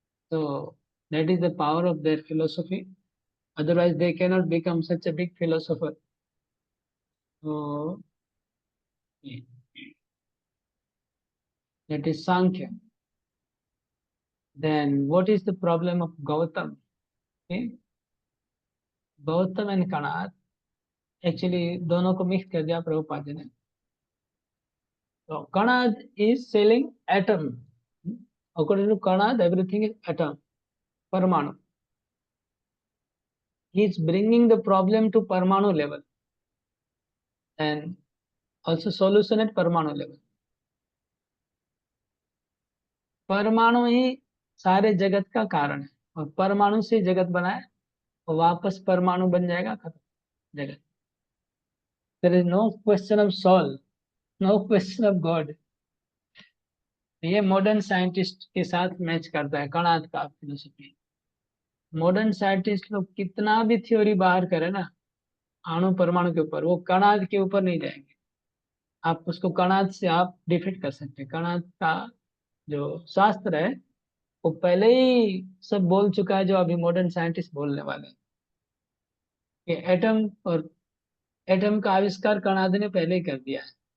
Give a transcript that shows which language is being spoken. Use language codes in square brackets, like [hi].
[en] So that is the power of their philosophy. Otherwise, they cannot become such a big philosopher. So that is Sankhya. Then what is the problem of Gautam? Okay? Gautam and Kanad, actually [hi] दोनों को mix कर दिया प्रभुपाद जी ने। [en] So Kanad is selling atom. According to Kanad, everything is atom, Parmanu. He is bringing the problem to Parmanu level and also solution at Parmanu level. [hi] परमाणु ही सारे जगत का कारण है और परमाणु से जगत बना है और वापस परमाणु बन जाएगा, खत्म जगत। [en] There is no question of soul, no question of God. [hi] ये मॉडर्न साइंटिस्ट के साथ मैच करता है कणाद का फिलोसफी। मॉडर्न साइंटिस्ट लोग कितना भी थ्योरी बाहर करे ना अणु परमाणु के ऊपर, वो कणाद के ऊपर नहीं जाएंगे। आप उसको कणाद से आप डिफीट कर सकते हैं। कणाद का जो शास्त्र है वो पहले ही सब बोल चुका है जो अभी मॉडर्न साइंटिस्ट बोलने वाले हैं कि एटम और एटम का आविष्कार कणाद ने पहले ही कर दिया है।